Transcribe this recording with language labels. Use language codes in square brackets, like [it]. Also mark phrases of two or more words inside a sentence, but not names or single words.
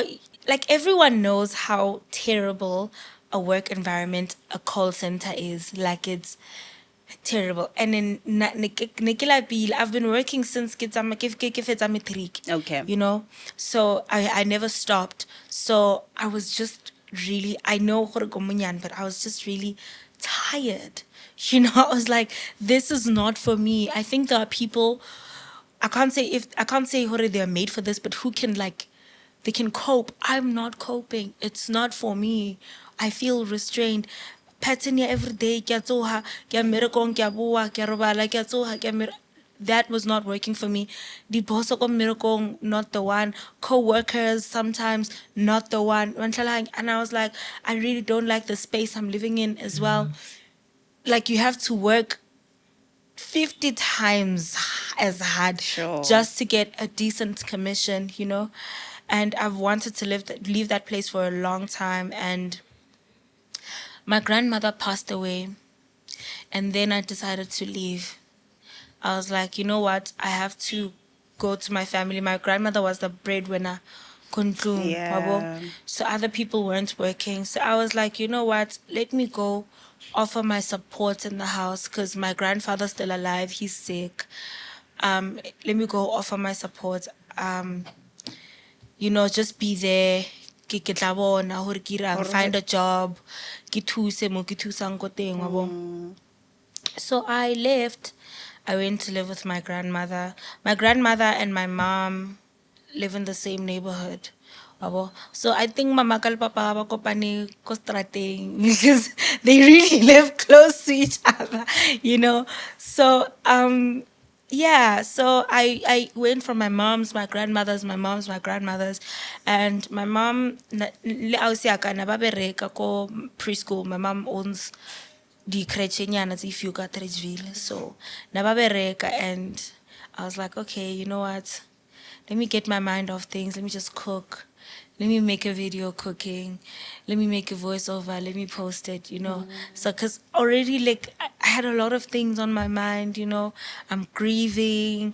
[en] Like everyone knows how terrible a work environment a call center is. Like it's terrible. And in Nikila Bill, I've been working since I'm matric, Okay. you know. So I never stopped. So I was just really, I know [st] gore ko monyan, [en] but I was just really tired. You know, I was like, this is not for me. I think there are people, I can't say hore they're made for this, but who can like they can cope. I'm not coping. It's not for me. I feel restrained. Pattern ya every day, [st] ke a tsoha, ke a mmerekong, ke a boa, ke a robala, ke a tsoha, ke a [en] that was not working for me. The boss [st] ko mmerekong, [en] not the one. Co-workers sometimes not the one. And I was like, I really don't like the space I'm living in as well. Like you have to work 50 times as hard Sure. just to get a decent commission, you know? And I've wanted to leave that place for a long time. And my grandmother passed away. And then I decided to leave. I was like, you know what? I have to go to my family. My grandmother was the breadwinner. [st] Kuntlung, wabo. [en] Yeah. So other people weren't working. So I was like, you know what? Let me go offer my support in the house because my grandfather's still alive. He's sick. Let me go offer my support. You know, just be there. [st] Ke tla bona hore ke irang, [en] find a job. [st] Ke thuse mo ke thusang ko teng, wabo. [en] So I left. I went to live with my grandmother. My grandmother and my mom live in the same neighborhood. Wabo. So I think [st] mama kal papa ba kopane ko strateng [en] because they really live close to each other, you know. So yeah, so I went from my mom's, my grandmother's, my mom's, my grandmother's, and my mom [st] le ausi aka na ba bereka ko preschool. [en] My mom owns the crechenyana if you got Ridgeville. [st] So na ba bereka, [en] and I was like, okay, you know what? Let me get my mind off things. Let me just cook. Let me make a video cooking. Let me make a voiceover. Let me post it, you know. So, because already, like, I had a lot of things on my mind, you know. I'm grieving.